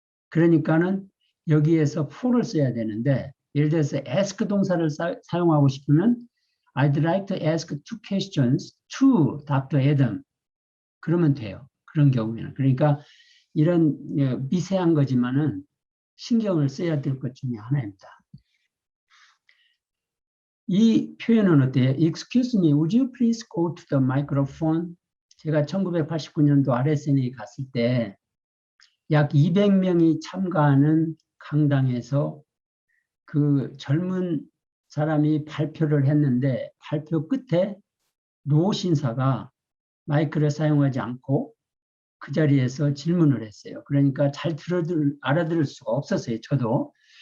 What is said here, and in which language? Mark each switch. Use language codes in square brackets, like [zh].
[ko] 그러니까는 여기에서 for를 써야 되는데 예를 들어서 ask 동사를 사용하고 싶으면 [en] I'd like to ask 2 questions to Dr. [ko] Adam. 그러면 돼요. 그런 경우에는. 그러니까 이런 미세한 거지만은 신경을 써야 될 것 중에 하나입니다. 이 표현은 어때요? [en] Excuse me, would you please go to the microphone? [ko] 제가 1989년도 RSN에 갔을 때 약 200명이 참가하는 강당에서 그 젊은 사람이 발표를 했는데 발표 끝에 노 신사가 마이크를 사용하지 않고 그 자리에서 질문을 했어요. 그러니까 잘 알아들을 수가 없었어요. 저도.